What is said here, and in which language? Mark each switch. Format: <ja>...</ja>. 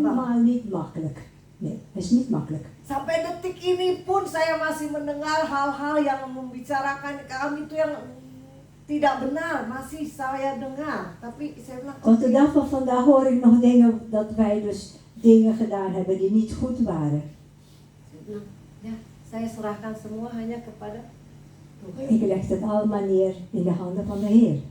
<nl>helemaal niet makkelijk. Nee, dat is niet makkelijk.</nl> <id>Sampai detik ini pun saya masih mendengar hal-hal yang membicarakan kami itu yang tidak benar, masih saya dengar. Tapi saya bilang,</id> <nl>Tot de dag van vandaag hoor ik nog dingen dat wij dus dingen gedaan hebben die niet goed waren.</nl> <id>saya bilang, ya saya serahkan semua hanya kepada Tuhan.</id> <nl>Ik leg het allemaal neer in de handen van de Heer.</nl>